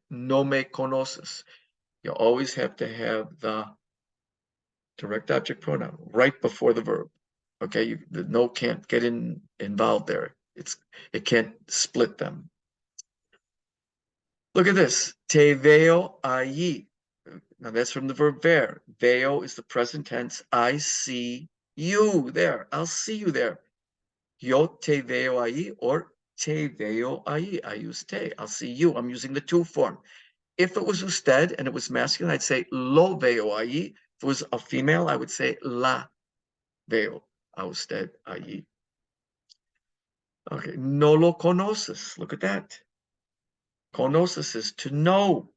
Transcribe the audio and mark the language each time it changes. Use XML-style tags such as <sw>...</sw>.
<es>No me conoces.</es> <en>You always have to have the direct object pronoun right before the verb. Okay, the no can't get involved there. It can't split them. Look at this.</en> <es>Te veo allí.</es> <en>Now that's from the verb ver. Veo is the present tense. I see you there. I'll see you there.</en> <es>Yo te veo ahí or te veo ahí.</es> <en>I use te. I'll see you. I'm using the to form. If it was usted and it was masculine, I'd say</en> <es>lo veo ahí.</es> <en>If it was a female, I would say</en> <es>la veo a usted allí.</es> <en>Okay,</en> <es>no lo conoces.</es> <en>Look at that. Conoces is to know.</en>